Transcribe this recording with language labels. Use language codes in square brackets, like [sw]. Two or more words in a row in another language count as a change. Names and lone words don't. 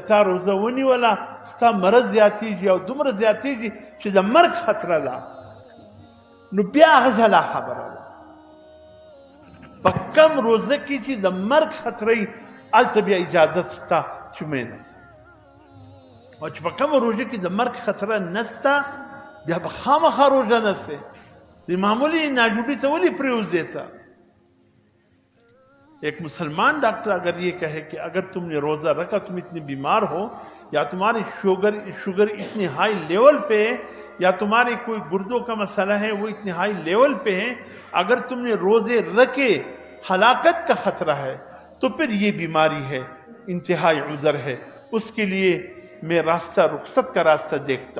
[ps] تا روزه ونیوله ستا مرض زیاتېږي او دومره زیاتېږي چې د مرګ خطره ده نو بیا هغه جلا خبره ده په کم روزه کې چې د مرګ خطره وي هلته بیا اجازت شته چې مینه سه او چې په کومه روژه کې د مرګ خطره نسته بیا به خامخا روژه نسه د معمولی ناجوڑی ته ولې پرېوځې ته [ur] ایک مسلمان ڈاکٹر اگر یہ کہے کہ اگر تم نے روزہ رکھا تم اتنے بیمار ہو یا تمہاری شوگر اتنی [en] high level [ur] پہ ہے یا تمہارے کوئی گردوں کا مسئلہ ہے وہ اتنے [en] high level [ur] پہ ہے اگر تم نے روزے رکھے ہلاکت کا خطرہ ہے تو پھر یہ بیماری ہے انتہائی عذر ہے اس کے لیے میں راستہ رخصت کا راستہ دیکھتا